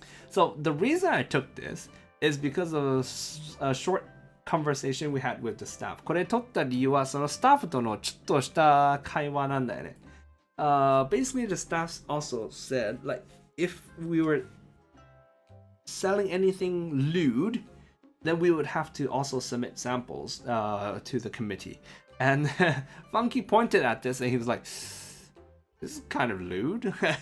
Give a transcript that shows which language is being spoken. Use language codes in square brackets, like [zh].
[en] So the reason I took this is because of a short conversation we had with the staff. [ja] これ撮った理由はそのスタッフとのちょっとした会話なんだよね。 [en] Basically the staff also said like if we were selling anything lewd, then we would have to also submit samples to the committee. And Funky pointed at this and he was like, this is kind of lewd.